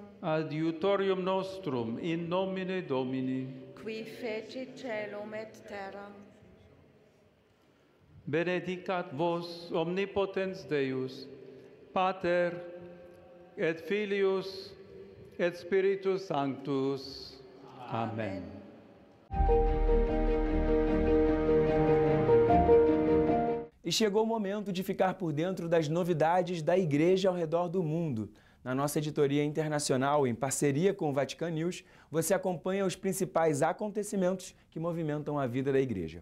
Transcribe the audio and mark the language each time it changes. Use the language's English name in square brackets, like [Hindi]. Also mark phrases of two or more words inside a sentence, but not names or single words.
[Latin] adiutorium nostrum in nomine Domini, qui fecit caelum et terram. benedicat vos omnipotens Deus, Pater et Filius et Spiritus Sanctus. Amen. [Portuguese] E chegou o momento de ficar por dentro das novidades da Igreja ao redor do mundo. Na nossa editoria internacional, em parceria com o Vatican News, você acompanha os principais acontecimentos que movimentam a vida da Igreja.